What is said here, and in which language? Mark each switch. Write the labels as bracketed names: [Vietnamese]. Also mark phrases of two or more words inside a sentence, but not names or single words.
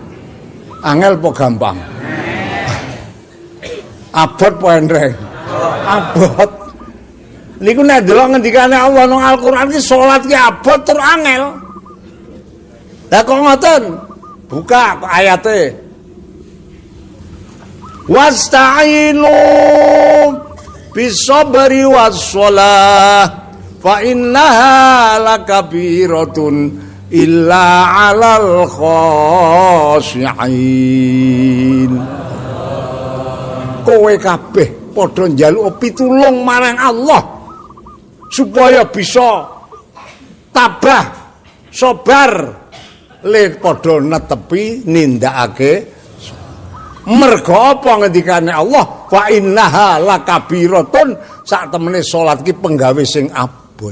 [Javanese] Angel apa gampang? Abot apa endreng? Abot. Niku nek delok ngendikane Allah nang Al-Qur'an iki salat ki abot tur angel. Lah kok ngoten? Buka ayate. [Arabic] واستعينوا بالصبر والصلاة فإنها لكبيرة إلا على الخاشعين. [Javanese] Kowe kabeh padha njaluk pitulung marang Allah supaya bisa tabah sabar le padha netepi nindakake. Mergo apa ngendikane Allah [Arabic] فإنها لكبيرة [Javanese] sak temene salat ki penggawe sing abot.